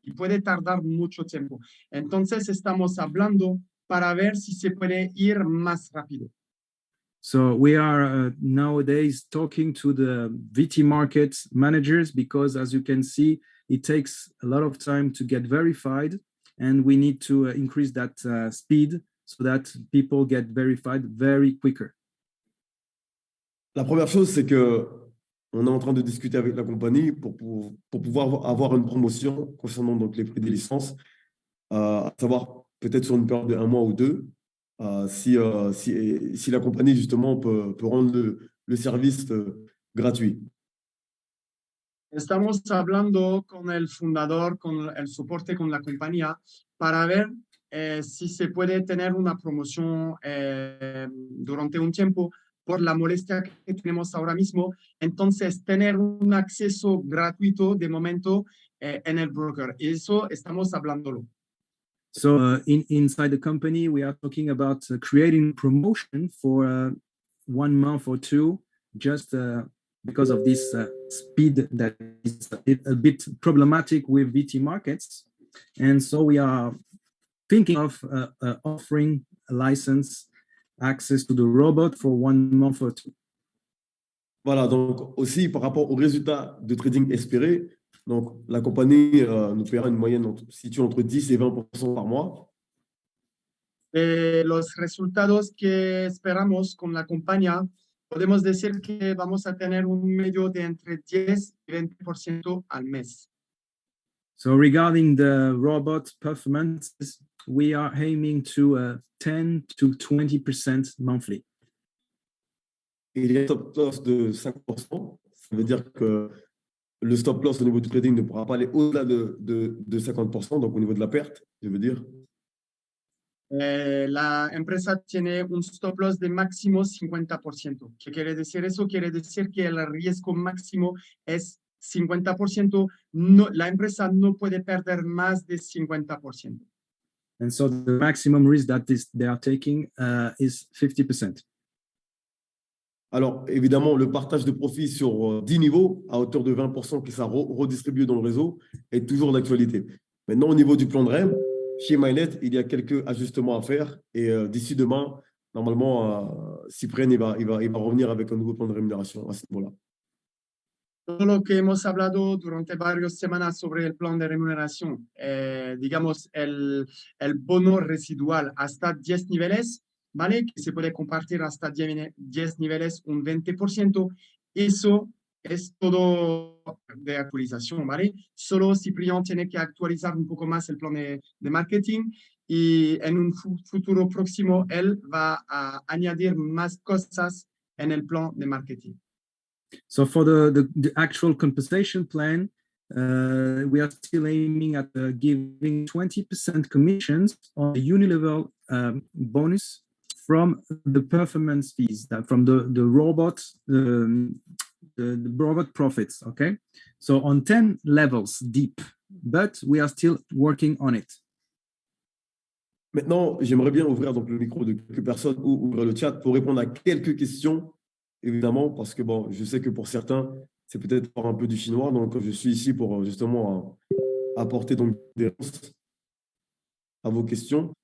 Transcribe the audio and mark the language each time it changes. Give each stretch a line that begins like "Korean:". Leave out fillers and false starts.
Spanish: Y puede tardar mucho tiempo. Entonces, estamos hablando para ver si se puede ir más rápido.
English: So we are nowadays talking to the VT market managers because, as you can see, it takes a lot of time to get verified, and we need to increase that speed so that people get verified very quicker.
French: La première chose, c'est que on est en train de discuter avec la compagnie pour pouvoir avoir une promotion concernant donc les prix des licences, à savoir peut-être sur une période de 1 mois ou 2, si la compagnie justement peut rendre le service gratuit.
Spanish: Estamos hablando con el fundador, con el soporte con la compañía para ver si se puede tener una promoción durante un tiempo por la molestia que tenemos ahora mismo. Entonces, tener un acceso gratuito de momento en el broker. Eso estamos hablándolo.
English: So inside the company, we are talking about creating promotion for 1 month or 2, just because of this speed that is a bit problematic with VT markets. And so we are thinking of offering a license access to the robot for 1 month or 2.
French: Voilà, donc aussi par rapport aux résultats de trading espérés, donc la compagnie nous paiera une moyenne située entre 10 et 20% par mois.
Spanish: Los resultados que esperamos con la compañía, podemos decir que vamos a tener un medio de entre 10 y 20% al mes.
English: So regarding the robot performances, we are aiming to 10 to 20% monthly.
French: Et il y a un stop loss de 5%. Ça veut dire que le stop loss au niveau du trading ne pourra pas aller au-delà de 50%, donc au niveau de la perte, je veux dire.
Spanish: La empresa tiene un stop loss de máximo 50%. ¿Qué quiere decir eso? Quiere decir que el riesgo máximo es 50%. No, la empresa no puede perder más de 50%.
English: And so the maximum risk that they are taking is 50%.
French: Alors, évidemment, le partage de profit sur 10 niveaux à hauteur de 20% qui sera redistribué dans le réseau est toujours d'actualité. Maintenant, au niveau du plan de REM, chez Mynet, il y a quelques ajustements à faire et d'ici demain, normalement, Cyprien il va revenir avec un nouveau plan de rémunération à ce niveau-là.
Spanish: Todo lo que hemos hablado durante varias semanas sobre el plan de remuneración, digamos, el bono residual hasta 10 niveles, ¿vale? Que se puede compartir hasta 10 niveles, un 20%. Eso es todo de actualización, ¿vale? Solo Ciprián tiene que actualizar un poco más el plan de marketing y en un futuro próximo él va a añadir más cosas en el plan de marketing.
English: So for the actual compensation plan, we are still aiming at giving 20% commissions on the unilevel bonus from the performance fees, from the robot, the robot profits, okay? So on 10 levels deep, but we are still working on it.
French: Maintenant, j'aimerais bien ouvrir donc le micro de quelques personnes ou ouvrir le chat pour répondre à quelques questions, évidemment, parce que bon, je sais que pour certains, c'est peut-être un peu du chinois, donc je suis ici pour justement apporter donc des réponses à vos questions.